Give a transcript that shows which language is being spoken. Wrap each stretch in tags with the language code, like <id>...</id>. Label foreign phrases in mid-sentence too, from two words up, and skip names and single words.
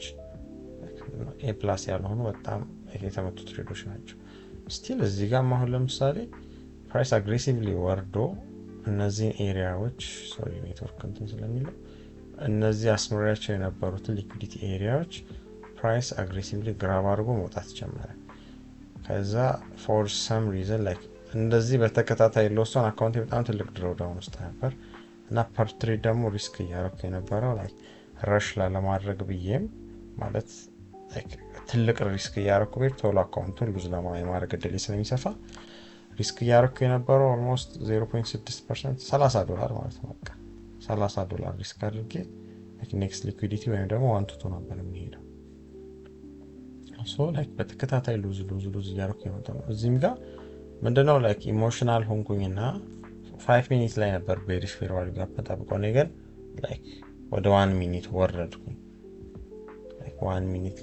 <en>A plus</en> <am>ያልሆኑ በጣም የተመቱ ትሬዶች ናቸው ስቲል እዚህ ጋር ማሁን ለምሳሌ</am> <en>price aggressively</en> <am>ወርዶ እነዚህ ኤሪያዎች</am> <en>sorry network</en> <am>እንትን ስለሚለው እነዚህ አስመራቸው የነበሩት ሊኩዊዲቲ ኤሪያዎች</am> <en>price aggressively grab</en> <am>አድርጎ መውጣት ጀመረ ከዛ</am> <en>for some reason like</en> <am>እንደዚህ በተከታታይ ሎስን አካውንት በጣም ትልቅ ድሮዳውን ውስጥ ነበር እና</am> <en>per trade</en> <am>ደግሞ ሪስክ እያደረኩ የነበረው like ረሽ ለማድረግ ብዬም ማለት like ትልቅ ሪስክ እያደረኩ ቤት ቶሎ አካውንቱን ሉዝ ለማድረግ እድል ስለሚሰፋ ሪስክ እያደረኩ የነበረው almost 0.6% $30 ማለት ነው በቃ $30 ሪስክ አድርጌ</am> <en>like next liquidity</en> <am>ወይም ደግሞ 1 to 2 ነበር የሚሄደው</am> <en>so like</en> <am>በተከታታይ ሉዝ እያደረኩ የነበረው እዚህም ጋር ምንድነው like ኢሞሽናል ሆንኩኝና 5 ሚኒት ላይ ነበር</am> <en>bearish fair value gap</en> <am>ተጠብቆ ነገር like ወደ 1 ሚኒት ወረድኩኝ like 1 ሚኒት</am>